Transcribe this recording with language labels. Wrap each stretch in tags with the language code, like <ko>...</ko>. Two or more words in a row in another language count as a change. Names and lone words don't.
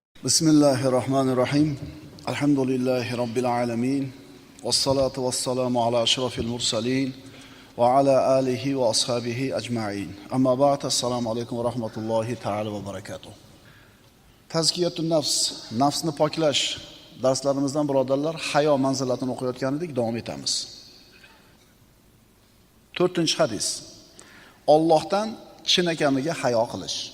<ar>بسم الله الرحمن الرحيم. الحمد لله رب العالمين. والصلاة والسلام على أشرف المرسلين وعلى آله وأصحابه أجمعين. أما بعد, السلام عليكم ورحمة الله تعالى وبركاته. تزكية النفس,</ar> <uz>nafsni poklash darslarimizdan birodarlar, hayo manzilatini o'qiyotgan edik, davom etamiz. 4-hadis. Allohdan chinakamiga hayo qilish.</uz>